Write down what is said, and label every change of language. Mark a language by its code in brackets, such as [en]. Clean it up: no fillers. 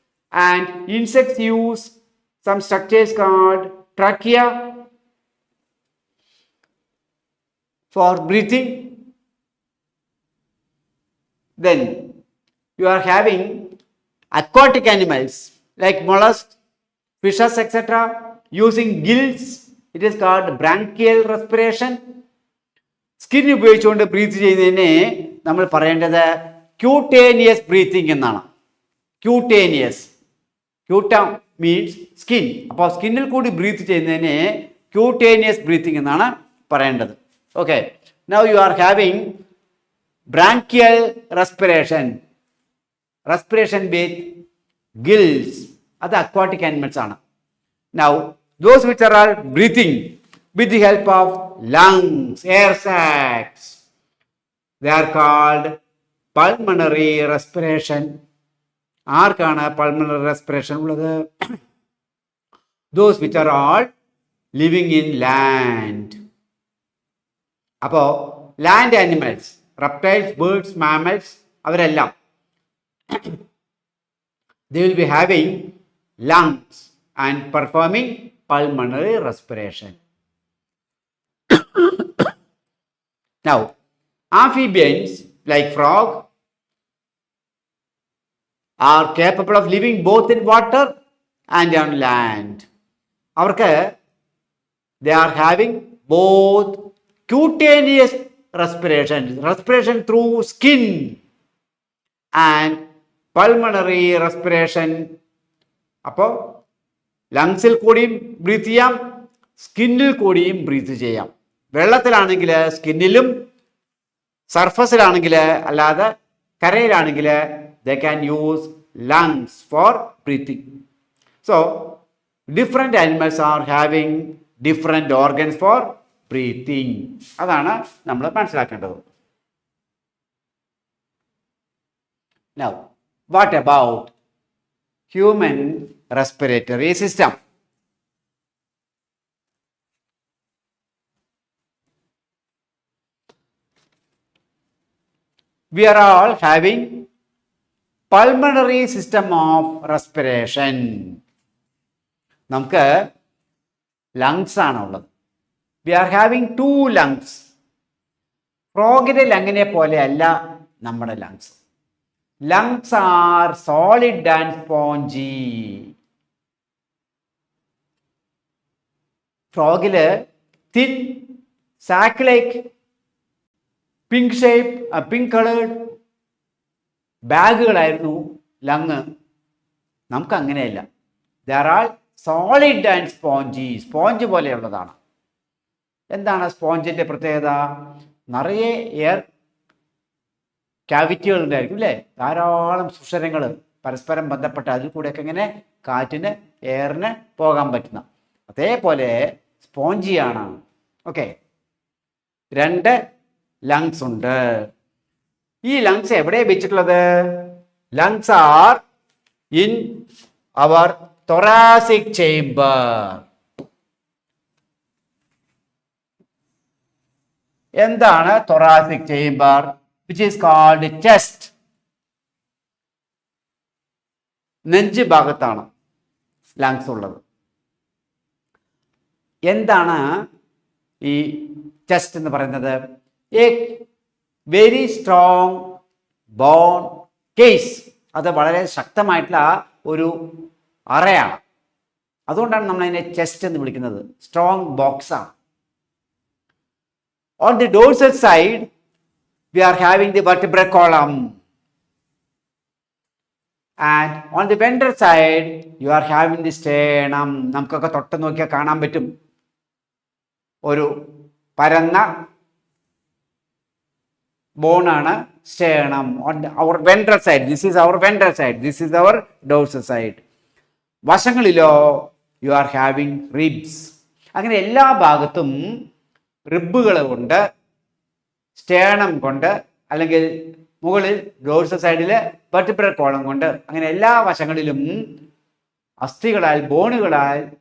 [en] And insects use some structures called trachea for breathing. Then you are having aquatic animals like mollusks, fishes, etc. using gills. It is called branchial respiration. [ml] Skin ഉപയോഗിച്ചുകൊണ്ട് breath ചെയ്യുന്നതിനെ നമ്മൾ പറയേണ്ടത് cutaneous breathing എന്നാണ്. Cutaneous, ക്യൂട്ട means skin. അപ്പോൾ സ്കിന്നിൽ കൂടി breath ചെയ്യുന്നതിനെ cutaneous breathing എന്നാണ് പറയേണ്ടത്. [en] Okay, now you are having branchial respiration, respiration with gills. [ml] അത് aquatic animals ആണ്. [en] Now those which are all breathing with the help of lungs, air sacs, they are called pulmonary respiration. [ml] ആർക്കാണ് pulmonary respiration ഉള്ളത്? [en] Those which are all living in land. അപ്പോൾ land animals, reptiles, birds, mammals, അവരെല്ലാം they will be having lungs and performing pulmonary respiration. Now amphibians like frog are capable of living both in water and on land. അവർക്ക് they are having both cutaneous respiration through skin and pulmonary respiration. [ml] അപ്പോൾ ലങ്സിൽ കൂടിയും breath ചെയ്യാം, സ്കിന്നിൽ കൂടിയും breath ചെയ്യാം. വെള്ളത്തിലാണെങ്കിൽ സ്കിന്നിലും, സർഫസിലാണെങ്കിൽ അല്ലാതെ കരയിലാണെങ്കിൽ [en] they can use lungs for breathing. So different animals are having different organs for breathing. [ml] അതാണ് നമ്മൾ മനസ്സിലാക്കേണ്ടത്. [en] Now what about human respiratory system? We are all having pulmonary system of respiration. [ml] നമുക്ക് lungs ആണുള്ളത്. [en] We are having two lungs. [ml] ഫ്രോഗിന്റെ ലങ്ങിനെ പോലെയല്ല നമ്മുടെ lungs. [en] Lungs are solid and spongy. [ml] ഫ്രോഗില് [en] thin sac like pink shape, pink colored [ml] ബാഗുകളായിരുന്നു lung. നമുക്ക് അങ്ങനെയല്ല. [en] They are all solid and spongy. [ml] Sponge പോലെയുള്ളതാണ്. എന്താണ് സ്പോഞ്ചിന്റെ പ്രത്യേകത? നിറയെ air ക്യാവിറ്റികൾ ഉണ്ടായിരിക്കും അല്ലേ? ധാരാളം സുഷരങ്ങൾ പരസ്പരം ബന്ധപ്പെട്ട് അതിൽ കൂടെയൊക്കെ ഇങ്ങനെ കാറ്റിന് എയറിന് പോകാൻ പറ്റുന്ന അതേപോലെ സ്പോഞ്ചിയാണ്. ഓക്കെ, രണ്ട് ലങ്സ് ഉണ്ട്. ഈ ലങ്സ് എവിടെ വെച്ചിട്ടുള്ളത്? [en] Lungs are in our thoracic chamber. [ml] എന്താണ് thoracic chamber? [en] Which is called chest. [ml] നെഞ്ച് ഭാഗത്താണ് ലങ്സ് ഉള്ളത്. എന്താണ് ഈ ചെസ്റ്റ് എന്ന് പറയുന്നത്? [en] A very strong bone case. [ml] അത് വളരെ ശക്തമായിട്ടുള്ള ഒരു അറയാണ്. അതുകൊണ്ടാണ് നമ്മൾ അതിനെ ചെസ്റ്റ് എന്ന് വിളിക്കുന്നത്. സ്ട്രോങ് ബോക്സ് ആണ്. [en] On the dorsal side we are having the vertebral column, and on the ventral side you are having the sternum. [ml] നമുക്കൊക്കെ തൊട്ട് നോക്കിയാൽ കാണാൻ പറ്റും ഒരു പരന്ന ബോണാണ് sternum. [en] On our ventral side, this is our ventral side, this is our dorsal side. വശങ്ങളിലോ you are having ribs. [ml] അങ്ങനെ എല്ലാ ഭാഗത്തും റിബുകൾ കൊണ്ട്, സ്റ്റേണം കൊണ്ട്, അല്ലെങ്കിൽ മുകളിൽ ഡോർസൽ സൈഡിൽ വെർട്ടിബ്രൽ കോളം കൊണ്ട്, അങ്ങനെ എല്ലാ വശങ്ങളിലും അസ്ഥികളാൽ, ബോണുകളാൽ